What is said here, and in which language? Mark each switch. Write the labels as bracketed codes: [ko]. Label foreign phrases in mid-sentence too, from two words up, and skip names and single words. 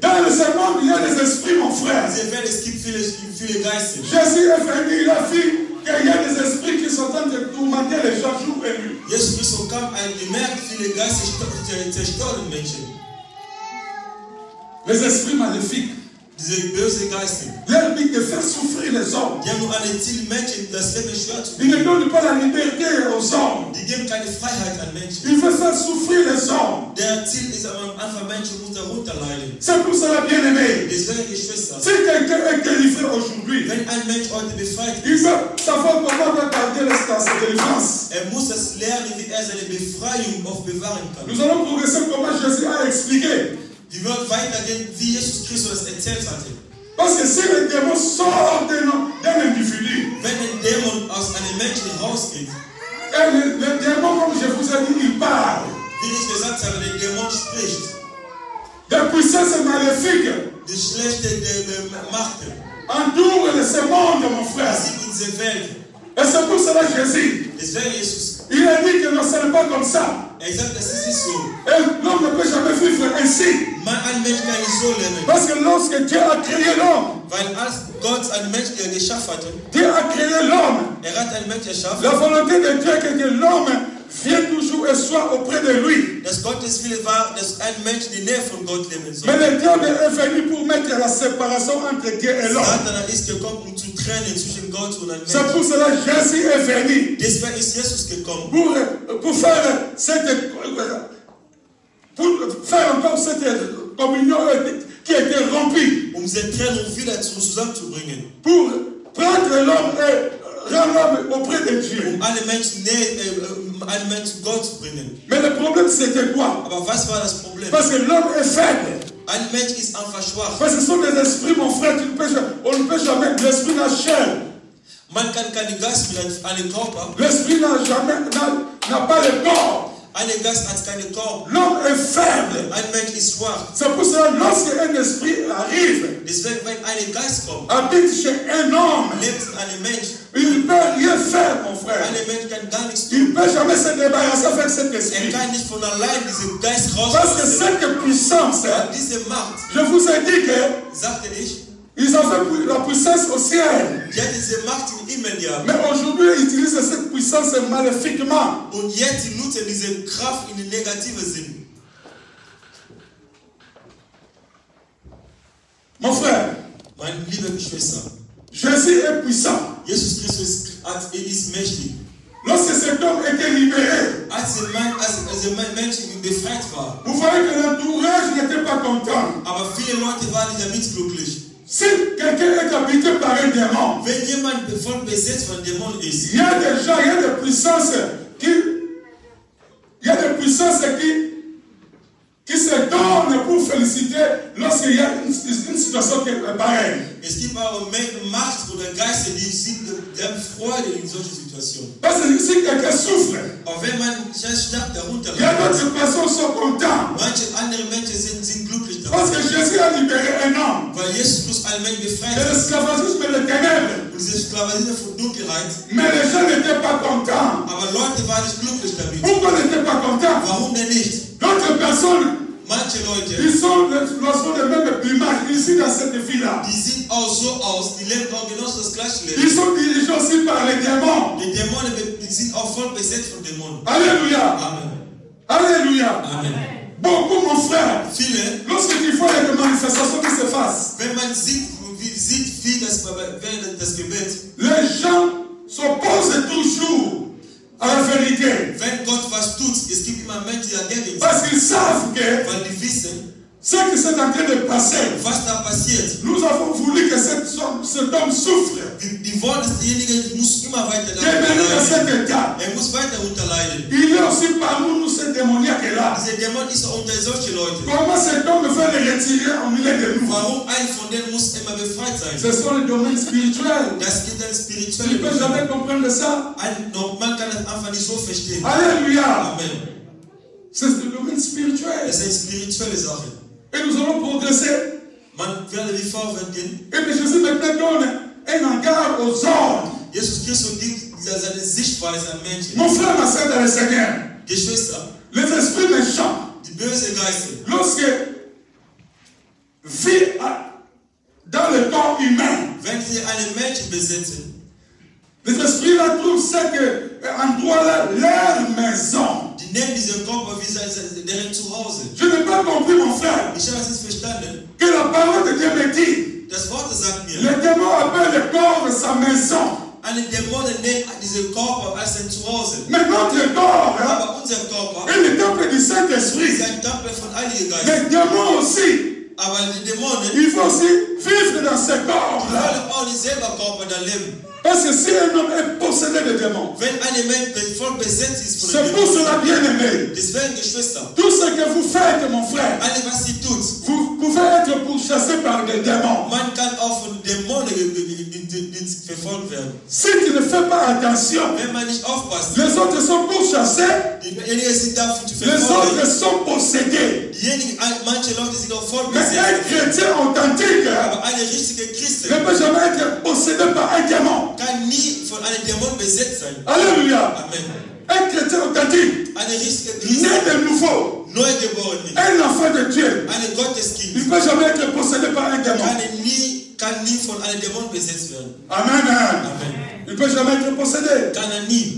[fr] Dans ce monde, il y a des esprits, mon frère. [de] Diese Welt, es gibt viele Geister. [fr] Jésus est venu, il a vu qu'il y a des esprits qui sont en train de tourmenter les gens jour et nuit. [de] Jesus Christus kam und gemerkt, viele Geister zerstören Menschen. [fr] Les esprits maléfiques. [de] Diese böse Geister, [fr] Leur but de faire souffrir les hommes. [de] die haben nur eine Ziel, Menschen das Leben schwer zu [fr] Ils ne [de] machen. [fr] donnent pas la liberté aux hommes. [de] Die geben keine Freiheit an Menschen. [fr] Ils veulent faire souffrir les hommes. [de] Der Ziel ist am Anfang, Menschen unter runterleiden. [fr] C'est pour cela, bien aimé. [de] Deswegen, Geschwister, [fr] Si quelqu'un est délivré aujourd'hui, [de] wenn ein Mensch heute befreit [fr] il [de] ist, [fr] veut savoir comment va garder sa délivrance. [de] muss das lernen, wie seine Befreiung oft bewahren kann. [fr] Nous allons progresser comment Jésus a expliqué. [de] Die wird weitergehen, wie Jesus Christus es erzählt hatte. [fr] Parce que si le démon sort d'un individu, [de] Wenn ein Dämon aus einem Menschen rausgeht, [fr] et le démon, comme je vous ai dit, il parle. [de] wie ich gesagt habe, der Dämon spricht. [fr] Des puissances maléfiques [de] Die schlechte Macht, [fr] entourent ce monde, mon frère. [de] sie in dieser Welt. [fr] Et c'est pour cela Jésus, [de] Deswegen Jesus, [fr] il a dit que non, ce n'est pas comme ça. [de] sagt, das ist nicht so. [fr] Et l'homme ne peut jamais vivre ainsi. [de] Ein Mensch kann nicht so leben. [fr] Parce que lorsque Dieu a créé l'homme, [de] Weil als Gott einen Menschen geschaffen hatte, [fr] Dieu a créé l'homme. [de] hat einen Menschen erschaffen, [fr] La volonté de Dieu est que l'homme vienne toujours et soit auprès de lui. [de] dass Gottes Wille war, dass ein Mensch in der Nähe von Gott leben soll. [fr] Mais le diable est venu pour mettre la séparation entre Dieu et l'homme. [de] Satan ist gekommen, um zu trennen zwischen Gott und einem [fr] C'est pour [de] Menschen. [fr] cela que Jésus est venu. [de] Deswegen ist Jesus gekommen, [fr] Pour faire encore cette communion qui a été rompue. [de] diese Trennung wieder zusammenzubringen. [fr] Pour prendre l'homme et rendre l'homme auprès de Dieu. [de] Alle Menschen einen Menschen Gott zu bringen. [fr] Mais le problème c'était quoi? [de] Aber was war das Problem? [fr] Parce que l'homme est faible. [de] Ein Mensch ist einfach schwach. [fr] Parce que ce sont des esprits, mon frère, on ne peut jamais. L'esprit n'a chair. [de] Man kann keinen Geist mit einem Körper. [fr] L'esprit n'a pas le corps. [de] Ein Geist hat keinen Körper. [fr] L'homme est faible. [de] Ein Mensch ist schwach. [fr] C'est pour cela lorsqu'un esprit arrive, [de] Deswegen, wenn ein Geist kommt, [fr] habite chez un homme, [de] lebt in einem Mensch. [fr] il ne peut rien faire, mon frère. [de] Ein Mensch kann gar nichts [fr] Il [de] tun. [fr] ne peut jamais se débarrasser avec cet esprit. [de] Kann nicht von allein diesen Geist [fr] Parce que [de] raus. [fr] cette puissance, [de] Diese Macht, [fr] je vous ai dit que [de] sagte ich, [fr] ils avaient la puissance au ciel. [de] die hat diese Macht im Himmel gehabt. [fr] Mais aujourd'hui, ils utilisent cette puissance maléfiquement. [de] Und jetzt sie nutzen diese Kraft in den negativen Sinn. [fr] Mon frère, [de] Meine liebe Geschwister, [fr] Jésus est puissant. [de] Jesus Christus ist mächtig. [fr] Lorsque cet homme était libéré, [de] Als der Mensch befreit war, [fr] vous voyez que l'entourage n'était pas content. [de] aber viele Leute waren nicht damit glücklich. [fr] Si quelqu'un est habité par un démon, [de] Wenn jemand voll besetzt von Dämonen ist, [fr] il y a des gens, il y a des puissances qui se donnent pour féliciter lorsqu'il y a une situation qui est pareille. [de] es gibt auch Macht oder Geister, die haben Freude in solchen Situationen. [fr] Parce que si quelqu'un souffre, [de] Aber wenn man stark darunter [fr] il y a [de] leidet, [fr] d'autres personnes qui sont contentes. [de] manche andere Menschen sind glücklich [fr] Parce [de] darüber. [fr] que Jésus a libéré un homme [de] Weil Jesus Christus einen Menschen [fr] de [de] befreit hat. [fr] l'esclavagisme et des ténèbres. [de] Und diese Sklaverei von Dunkelheit. [fr] Mais les gens n'étaient pas contents. [de] Aber Leute waren nicht glücklich damit. [fr] Pourquoi ils n'étaient pas contents? [de] Warum denn nicht? [fr] D'autres personnes, [de] Manche Leute, [fr] ils sont le même plumage ici dans cette ville-là. [de] die sehen auch so aus, die leben auch genauso das gleiche [fr] Ils [de] Leben. [fr] sont dirigés aussi par les démons. [de] Die Dämonen die sind auch voll besetzt von Dämonen. [fr] Alléluia. [de] Amen. [fr] Alléluia. [de] Amen. [fr] Beaucoup, mon frère, [de] Viele, [fr] lorsque tu vois les manifestations qui se passent, [de] wenn man sieht, wie das während des Gebets, [fr] les gens s'opposent toujours à la vérité. [de] wenn Gott was tut, es gibt immer Menschen, die dagegen sind, [fr] Parce qu'ils savent que [de] weil die wissen, [fr] ce qui s'est en train de passer, [de] was da passiert. [fr] nous avons voulu que cet homme souffre. [de] Die wollen, dass derjenige muss immer weiter [fr] Qu'il est venu dans cet [de] leiden. [fr] état. [de] Muss weiter unterleiden. [fr] Il est aussi parmi nous ce démoniaque-là. [de] Dieser Dämon ist auch unter solche Leute. [fr] Comment cet homme veut le retirer au milieu de nous? [de] Warum ein von denen muss immer befreit sein? [fr] Ce sont les domaines spirituels. [de] Das geht dann [fr] Tu [de] spirituell. [fr] ne peux jamais comprendre ça. [de] Man kann das einfach nicht so verstehen. [fr] Alléluia. [de] Amen. [fr] C'est le domaine spirituel. [de] Das ist eine spirituelle Sache. [fr] Et nous allons progresser. [de] Man werde wie vorwärts gehen. [fr] Et puis Jésus maintenant donne un regard aux hommes. [de] Jesus Christus gibt seine Sichtweise an Menschen. [fr] Mon frère, ma soeur dans le Seigneur, [de] Geschwister, [fr] les esprits méchants, [de] die bösen Geister, [fr] lorsque vivent dans le corps humain, [de] wenn sie einen Menschen besitzen, [fr] les esprits là trouvent cet endroit-là leur maison. [de] die nehmen diesen Körper wie deren Zuhause. [fr] Je n'ai pas compris, mon frère, [de] Ich habe es nicht verstanden, [fr] que la parole de Dieu me dit [de] Das Wort sagt mir, [fr] Le démon appelle le corps de sa maison. [de] eine Dämonen nennt diesen Körper als ein Zuhause. [fr] Mais notre corps, hein, [de] Aber unser Körper [fr] est le temple du Saint-Esprit. [de] ist ein Tempel von Heiligen Geist. [fr] Les démons aussi, [de] Aber die Dämonen [fr] il faut aussi vivre dans ce corps-là. [de] wollen auch nicht selber Körper da leben. [fr] Parce que si un homme est possédé de démons, [de] Wenn ein Mensch voll besetzt ist von [fr] c'est [de] den [fr] pour [de] Dämonen, [fr] cela, bien-aimé, [de] deswegen Geschwister, [fr] tout ce que vous faites, mon frère, [de] alles was sie tut, [fr] vous pouvez être pourchassé par des démons. [de] man kann auch von Dämonen verfolgt werden. [fr] Si tu ne fais pas attention, [de] Wenn man nicht aufpasst, [fr] les autres sont pourchassés, [de] diejenigen sind dafür zu [fr] les [de] verfolgen. [fr] autres sont possédés. [de] Diejenigen, manche Leute sind auch voll [fr] Mais un [de] besetzt. [fr] chrétien authentique [de] Aber eine richtige Christin [fr] ne peut jamais être possédé par un démon. [de] kann nie von einem Dämon besetzt sein. [fr] Alléluia. [de] Amen. [fr] Un chrétien authentique, [de] Eine richtige Christin, [fr] né de nouveau, [de] neugeboren, [fr] un enfant de Dieu, [de] eine Gotteskind, [fr] il ne peut jamais être possédé par un démon. [de] kann nie von einem Dämon besetzt werden. [fr] Amen. [de] Amen. [fr] Il ne peut jamais être possédé. [de] Kann nie.